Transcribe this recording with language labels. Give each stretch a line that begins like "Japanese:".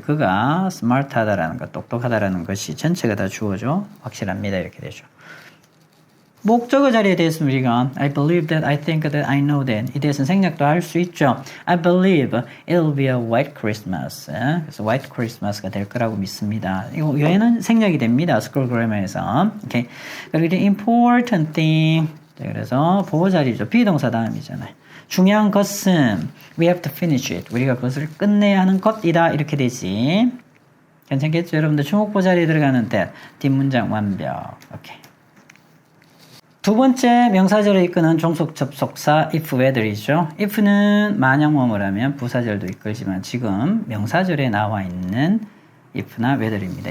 Korean: 그가 smart하다라는 것, 똑똑하다라는 것이 전체가 다 주어죠. 확실합니다. 이렇게 되죠. 목적어 자리에 대해서는 우리가
English: I believe that, I think that, I know that
Korean: 이 대해서는 생략도 할 수 있죠.
English: I believe it'll be a white Christmas.
Korean: 그래서 white Christmas가 될 거라고 믿습니다. 이거 얘는 생략이 됩니다. 스쿨 그래머에서. 오케이. 그리고 important thing. 자, 그래서 보호 자리죠. 비동사 다음이잖아요. 중요한 것은
English: we have to finish it.
Korean: 우리가 그것을 끝내야 하는 것이다. 이렇게 되지. 괜찮겠죠? 여러분들 주목보 자리에 들어가는 that. 뒷문장 완벽. 오케이. 두 번째 명사절을 이끄는 종속 접속사 if whether이죠. if는 만약 뭐뭐라면 부사절도 이끌지만 지금 명사절에 나와 있는 if나 whether입니다.